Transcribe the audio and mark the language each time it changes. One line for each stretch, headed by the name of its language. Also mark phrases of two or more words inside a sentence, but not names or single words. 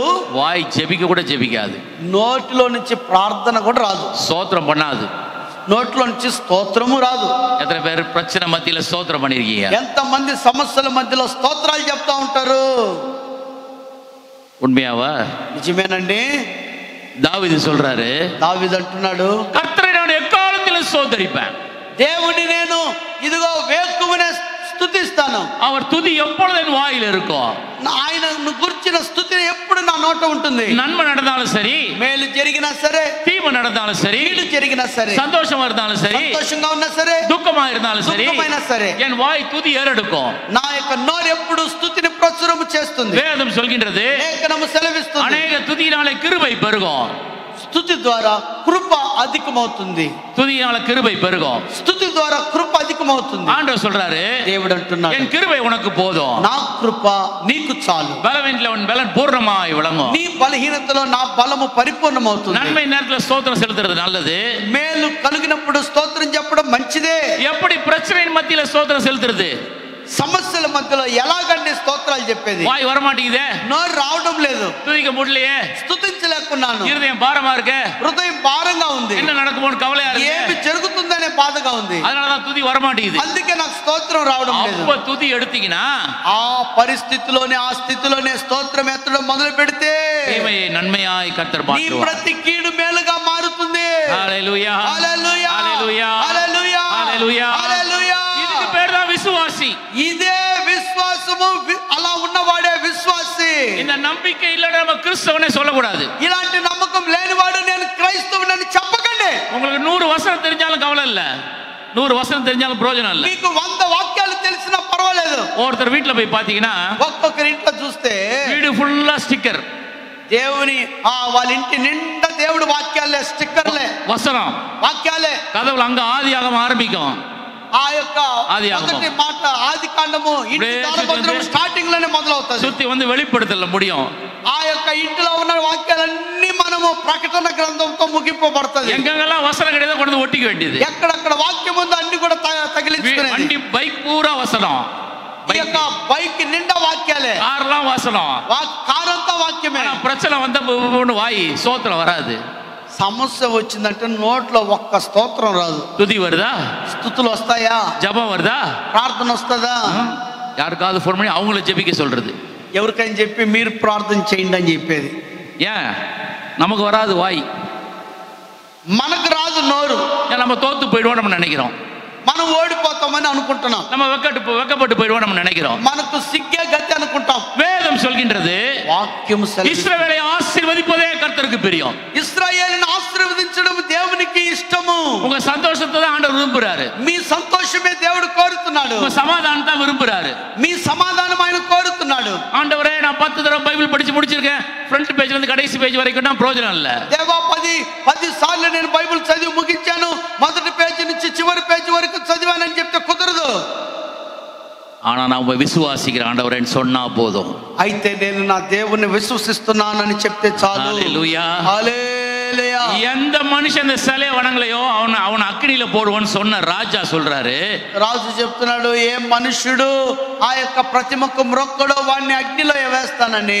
Tamil: வாய் ஜெபிக்க கூட ஜெபிக்காது,
Telugu: నోటిలో నుంచి ప్రార్థన కూడా రాదు,
Tamil: ஸ்தோத்திரம் பண்ணாது.
Telugu: నోట్లో నుంచి స్తోత్రము రాదు.
Tamil: எத்தனை பேர் பிரச்சனை மத்தியில ஸ்தோத்திரம் பண்ணிருக்கீங்க?
Telugu: ఎంతమంది సమస్యల మధ్యలో స్తోత్రాలు చెప్తా ఉంటారు?
Tamil: உண்மையாவா?
Telugu: నిజమేనండి.
Tamil: தாவீது சொல்றாரு,
Telugu: దావీదు అంటున్నాడు,
Tamil: கர்த்தரை நான் எக்காலத்திலும் ஸ்தோத்தரிப்பேன்.
Telugu: దేవుని నేను ఇదిగో వేకువనే స్తుతిస్తాను.
Tamil: அவர் துதி எப்பொழுது என் வாயில் இருக்கும்.
Telugu: ఆయన గురించిన స్తుతి ఎప్పుడు నా నోట ఉంటుంది.
Tamil: நன்மை நடந்தாலும் சரி,
Telugu: మేలు జరిగినా సరే,
Tamil: தீமை நடந்தாலும் சரி,
Telugu: కీడు జరిగినా సరే,
Tamil: சந்தோஷமா இருந்தாலும் சரி,
Telugu: సంతోషంగా ఉన్నా సరే,
Tamil: துக்கமா இருந்தாலும் சரி,
Telugu: దుఃఖమైనా సరే,
Tamil: என் வாய் துதி ஏறெடுக்கும்.
Telugu: నా యొక్క నోరు ఎప్పుడు స్తుతిని ప్రచురము చేస్తుంది.
Tamil: வேதம் சொல்கின்றது,
Telugu: లేఖనము సెలవిస్తుంది,
Tamil: அநேக துதியினாலே கிருபை பெருகும்.
Telugu: స్తుతి ద్వారా కృప అధికమవుతుంది.
Tamil: துதியினால கிருபை பெருகும்.
Telugu: స్తుతి ద్వారా కృప అధికమవుతుంది.
Tamil: ஆண்டவர் சொல்றாரு,
Telugu: దేవుడు అంటున్నాడు,
Tamil: என் கிருபை உனக்கு போதும்,
Telugu: నా కృప నీకు చాలు.
Tamil: பலவீனத்தில் உன் பலன் பூர்ணமாய் விளங்கும்.
Telugu: నీ బలహీనతలో నా బలము పరిపూర్ణమవుతుంది.
Tamil: நன்மை நேரத்தில் ஸ்தோத்திரம் செலுத்துறது நல்லது.
Telugu: మేలు కలిగినప్పుడు స్తోత్రం చెప్పడం మంచిదే.
Tamil: எப்படி பிரச்சனையின் மத்தியில ஸ்தோத்திரம் செலுத்துறது?
Telugu: సమస్యల మధ్యలో ఎలాగండి స్తోత్రాలు చెప్పేది?
Tamil: வாய் வரமாட்டேங்குதே,
Telugu: నోరు రావడం లేదు,
Tamil: துதிக்க முடியலையே,
Telugu: స్తుతించలేకున్నాను,
Tamil: இருதயம் பாரமா இருக்கு,
Telugu: హృదయం భారంగా ఉంది,
Tamil: என்ன நடக்குமோன்னு கவலையா
Telugu: ఏమి
Tamil: இருக்கு,
Telugu: జరుగుతుందనే బాధగా ఉంది,
Tamil: அதனாலதான் துதி வரமாட்டேங்குது.
Telugu: అందుకే నాకు స్తోత్రం రావడం లేదు.
Tamil: அப்ப துதி எடுத்தீங்கன்னா
Telugu: ఆ పరిస్థితిలోనే ఆ స్థితిలోనే స్తోత్రం ఎత్తడం మొదలు పెడితే
Tamil: தீமையை நன்மையாய் கர்த்தர்
Telugu: నీ
Tamil: மாற்றுவார்.
Telugu: ప్రతి కీడు మేలుగా మారుతుంది.
Tamil: ஹalleluya,
Telugu: హల్లెలూయా,
Tamil: ஹalleluya,
Telugu: హల్లెలూయా,
Tamil: ஹalleluya.
Telugu: హల్లెలూయా.
Tamil: இதுக்கு பேர் தான் விசுவாசி.
Telugu: ఇదే విశ్వాసము. అలా ఉన్నవాడే విశ్వాసి.
Tamil: இந்த நம்பிக்கை இல்ல நம்ம கிறிஸ்தவனே சொல்லக்கூடாது.
Telugu: ఇలాంటి నమ్మకం లేనివాడు నేను క్రైస్తవునని చెప్పకండి.
Tamil: உங்களுக்கு 100 வசனம் தெரிஞ்சாலும் கவலை இல்ல, 100 வசனம் தெரிஞ்சாலும் பிரயோஜனம் இல்ல.
Telugu: మీకు 100 వాక్యాలు తెలిసినా పర్వాలేదు.
Tamil: ஒருத்தர் வீட்டுல போய் பாத்தீங்கன்னா
Telugu: ఒక్కొక్కరి ఇంట్లో చూస్తే
Tamil: வீடு ஃபுல்லா ஸ்டிக்கர்,
Telugu: దేవుని వాళ్ళ ఇంటి నిండా దేవుడి వాక్యాలే, స్టిక్కర్లే,
Tamil: வசனம்,
Telugu: వాక్యాలే.
Tamil: கதவுல அங்க ஆதியாகமம் ஆரம்பிக்கும்.
Telugu: ఆ యొక్క ఆదియాగమం. మొదటి మాట ఆది కాండము ఇంటి ద్వారబంధనం స్టార్టింగ్ లోనే మొదలవుతుంది.
Tamil: சுத்தி வந்து வெளிப்படுத்தல முடியும்.
Telugu: ఆ యొక్క ఇంటిలో ఉన్న వాక్యాలన్నీ మనము ప్రకటన గ్రంథంతో ముగింపబడుతుంది.
Tamil: எங்கெங்கெல்லாம் வசனம் கிடையாது கொண்டு வந்து ஒட்டிக்க வேண்டியது.
Telugu: ఎక్కడెక్కడ వాక్యం ఉందో అన్ని కూడా తగిలించుకునేది.
Tamil: வண்டி பைக் பூரா வசனம்,
Telugu: ఈ యొక్క బైక్ నిండా వాక్యాలే,
Tamil: கார்லாம் வசனம்.
Telugu: కారు అంతా వాక్యమే.
Tamil: ஆனா பிரச்சனை வந்த வாய் சோத்திரம் வராது.
Telugu: సమస్య వచ్చిందంటే నోట్లో ఒక్క స్తోత్రం రాదు.
Tamil: துதி வருதா?
Telugu: స్తుతులు వస్తాయా?
Tamil: ஜபம் வருதா?
Telugu: ప్రార్థన వస్తుందా?
Tamil: யாருக்காவது ஃபோன் பண்ணி அவங்கள ஜெபிக்க சொல்றது.
Telugu: ఎవరికైనా చెప్పి మీరు ప్రార్థన చేయండి అని చెప్పేది.
Tamil: ஏன் நமக்கு வராது வாய்?
Telugu: మనకు రాదు నోరు.
Tamil: ஏன் நம்ம தோத்து போயிடுவோம் நம்ம நினைக்கிறோம்,
Telugu: మనం ఓడిపోతామని అనుకుంటున్నాం,
Tamil: நம்ம வெக்கப்பட்டு போயிடுவோம் நம்ம நினைக்கிறோம்.
Telugu: మనకు సిగ్గే గతి అనుకుంటాం.
Tamil: வேதம் சொல்கின்றது,
Telugu: వాక్యం
Tamil: இஸ்ரவேலை ஆசீர்வதிப்பதே கர்த்தருக்கு பிரியம்.
Telugu: ఇశ్రాయేలును ఆశీర్వదించడం దేవునికి ఇష్టము.
Tamil: உங்க சந்தோஷத்தை தான் ஆண்டவர் விரும்புறாரு,
Telugu: మీ సంతోషమే దేవుడు కోరుతున్నాడు,
Tamil: உங்க சமாதானத்தை விரும்புறாரு.
Telugu: మీ సమాధానం ఆయన కోరుతున్నాడు.
Tamil: ஆண்டவரே நான் 10 தடவை பைபிள் படிச்சு முடிச்சிருக்கேன்,
English: front page
Tamil: இருந்து கடைசி பேஜ் வரைக்கும் நான் பிரயோஜனம் இல்ல.
Telugu: దేవా 10 సార్లు నేను బైబిల్ చదివి ముగించాను, మొదటి పేజీ నుంచి చివరి పేజీ వరకు చదివానని చెప్తే కుదరదు.
Tamil: ஆனா நான் விசுவாசிக்கிற ஆண்டவரேன்னு சொன்னா போதும்.
Telugu: అయితే నేను నా దేవుణ్ణి విశ్వసిస్తున్నానని చెప్తే చాలు.
Tamil: ஹalleluya,
Telugu: హల్లెలూయా.
Tamil: எந்த மனுஷன் இந்த சிலையை வணங்கலையோ அவன் அக்கினியில போடுவான்னு சொன்ன ராஜா சொல்றாரு.
Telugu: రాజు చెప్తున్నాడు, ఏ మనుష్యుడు ఆ యొక్క ప్రతిమకు మ్రొక్కడో వాడిని అగ్నిలో వేస్తానని.